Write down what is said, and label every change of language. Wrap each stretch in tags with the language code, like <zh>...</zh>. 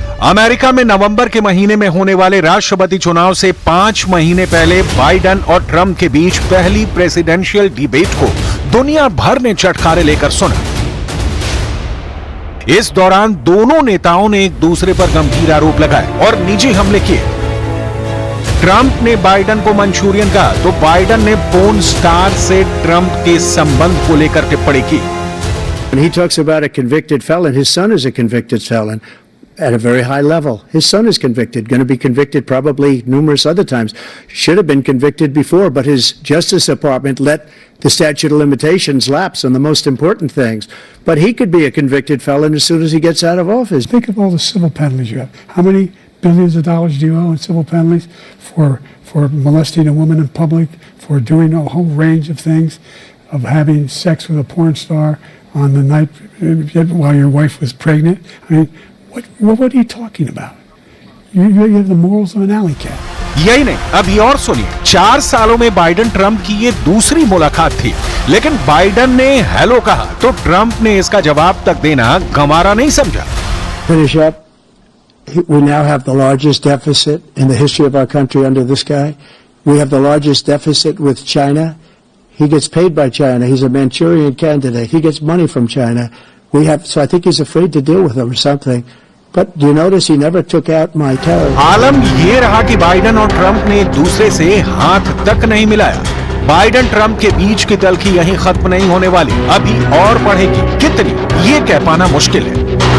<hi>America में नवंबर के महीने में होने वाले राष्ट्रपति चुनाव से 5 महीने पहले बाइडेन और ट्रंप के बीच पहली प्रेसिडेंशियल डिबेट को दुनिया भर ने चटखारे लेकर सुना। इस दौरान दोनों नेताओं ने एक दूसरे पर गंभीर आरोप लगाए और निजी हमले किए। ट्रंप ने बाइडेन को मंचूरियन कहा तो बाइडेन ने पोर्न स्टार से ट्रंप के संबंध को लेकर टिप्पणी की।</hi> <en>When he talks about a convicted felon, his son is a convicted felon. at a very high level. His son is convicted, going to be convicted probably numerous other times. Should have been convicted before, but his Justice Department let the statute of limitations lapse on the most important things. But he could be a convicted felon as soon as he gets out of office. Think of all the civil penalties you have. How many billions of dollars do you owe in civil penalties for molesting a woman in public, for doing a whole range of things, of having sex with a porn star on the night while your wife was pregnant? I mean, what are you talking about? You have the morals of an alley cat.</en> <hi>यही नहीं, अभी और सुनिए, 4 सालों में Biden Trump की ये दूसरी मुलाकात थी, लेकिन बाइडेन ने हेलो कहा तो ट्रंप ने इसका जवाब तक देना गंवारा नहीं समझा।</hi> <en>Finish up. We now have the largest deficit in the history of our country under this guy. We have the largest deficit with China. He gets paid by China. He's a Manchurian candidate. He gets money from China. So I think he's afraid to deal with them or something. But do you notice he never took out my tariff?</en> <hi>आलम ये रहा कि Biden और Trump ने एक दूसरे से हाथ तक नहीं मिलाया। बाइडेन ट्रंप के बीच की तल्खी यहीं खत्म नहीं होने वाली, अभी और बढ़ेगी। कितनी, ये कह पाना मुश्किल है।</hi>